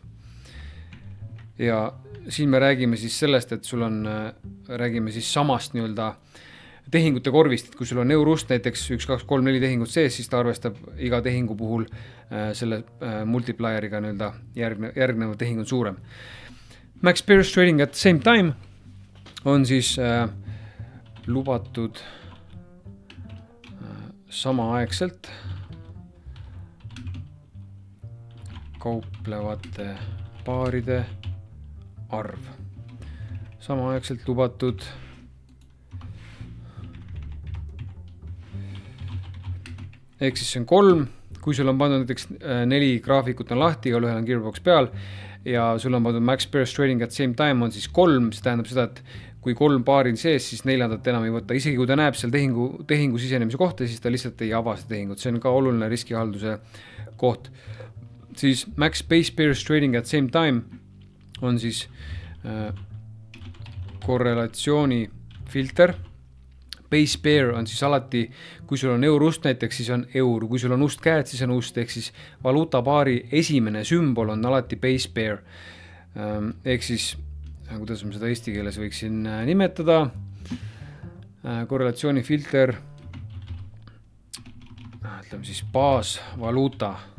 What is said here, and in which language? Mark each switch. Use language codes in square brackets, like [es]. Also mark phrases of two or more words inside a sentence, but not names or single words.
[et] Ja siin me räägime siis sellest, et sul on, räägime siis samast nii-öelda tehingute korvist, et kui sul on eurust näiteks 1, 2, 3, 4 tehingut sees, siis ta arvestab iga tehingu puhul selle multiplieriga nii-öelda järgnev tehing on suurem. [en] Max pairs trading at the same time [et] on siis lubatud samaaegselt kauplevate paaride arv. Samaaegselt lubatud ehk siis see on 3, kui sul on pandud näiteks 4 graafikut on lahti, igal ühel on gearbox peal ja sul on pandud [en] max pairs trading at the same time [et] on siis 3, see tähendab seda, et kui 3 paari sees, siis 4. enam ei võta. Isegi kui ta näeb seal tehingu sisenemise kohta, siis ta lihtsalt ei ava seda tehingut. See on ka oluline riskihalduse koht. Siis [en] max base pairs trading at same time [et] on siis korrelatsiooni filter. [en] Base pair [et] on siis alati, kui sul on eurust näiteks, siis on eur. Kui sul on ust käed, siis on ust. Ehk siis valuutapaari esimene sümbol on alati [en] base pair. [et] Ehk siis kuidas ma seda eesti keeles võiksin nimetada, korrelatsiooni filter, ütleme siis baasvaluuta.